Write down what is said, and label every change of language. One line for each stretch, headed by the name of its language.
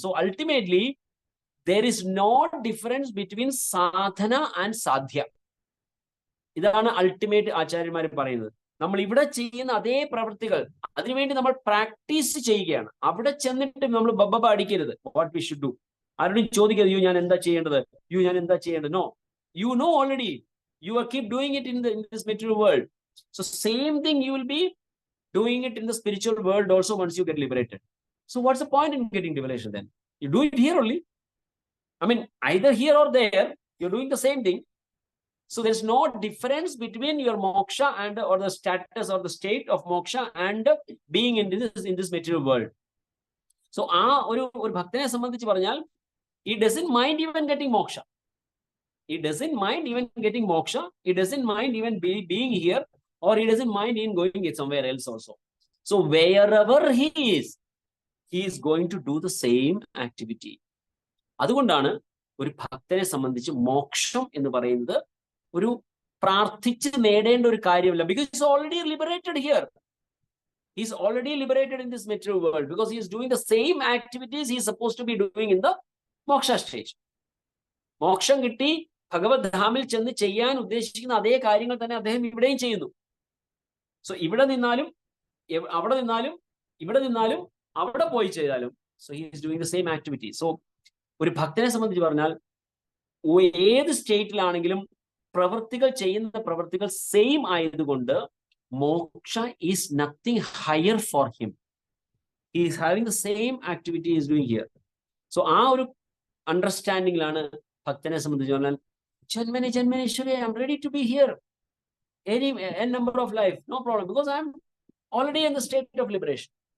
English: So ultimately there is no difference between sadhana and sadhya.
Malayalam: ഇതാണ് ultimate ആചാര്യന്മാർ പറയുന്നത്. നമ്മൾ ഇവിടെ ചെയ്യുന്ന അതേ പ്രവൃത്തികൾ അതിനുവേണ്ടി നമ്മൾ പ്രാക്ടീസ് ചെയ്യുകയാണ്. അവിടെ ചെന്നിട്ട് നമ്മൾ ബബ്ബ അടിക്കരുത്.
English: What we should do.
Malayalam: ആരോടും ചോദിക്കരുത് യു ഞാൻ എന്താ ചെയ്യേണ്ടത്, യു ഞാൻ എന്താ ചെയ്യേണ്ടത്.
English: No, you know already. You are keep doing it in this material world. So same thing you will be doing it in the spiritual world also once you get liberated. So what's the point in getting liberation then? You do it here only. I mean, either here or there, you're doing the same thing. So there's no difference between your moksha and or the status or the state of moksha and being in this material world. So
Malayalam: ഒരു ഭക്തനെ സംബന്ധിച്ച് പറഞ്ഞാൽ
English: he doesn't mind even getting moksha. He doesn't mind even getting moksha. He doesn't mind even being here, or he doesn't mind even going somewhere else also. So wherever he is going to do the same activity.
Malayalam: അതുകൊണ്ടാണ് ഒരു ഭക്തനെ സംബന്ധിച്ച് മോക്ഷം എന്ന് പറയുന്നത് ഒരു പ്രാർത്ഥിച്ച് നേടേണ്ട ഒരു കാര്യമല്ല.
English: Because he's already liberated here. He's already liberated in this material world because he is doing the same activities he is supposed to be doing in the moksha stage.
Malayalam: മോക്ഷം കിട്ടി ഭഗവത് ധാമിൽ ചെന്ന് ചെയ്യാൻ ഉദ്ദേശിക്കുന്ന അതേ കാര്യങ്ങൾ തന്നെ അദ്ദേഹം ഇവിടെയും ചെയ്യുന്നു. സോ ഇവിടെ നിന്നാലും അവിടെ നിന്നാലും ഇവിടെ നിന്നാലും അവിടെ പോയി ചെയ്താലും so
English: He is doing the same activity.
Malayalam: So ഒരു ഭക്തനെ സംബന്ധിച്ച് പറഞ്ഞാൽ ഏത് സ്റ്റേറ്റിലാണെങ്കിലും പ്രവൃത്തികൾ ചെയ്യുന്ന പ്രവൃത്തികൾ സെയിം ആയതുകൊണ്ട്
English: Moksha is nothing higher for him. He is having the same activity is doing here. So
Malayalam: ആ ഒരു അണ്ടർസ്റ്റാൻഡിങ്ങിലാണ് ഭക്തനെ സംബന്ധിച്ച് പറഞ്ഞാൽ
English: Janmani Janmaneshwari, I'm ready to be here. Any number of life, no problem, because I'm already in the state of liberation.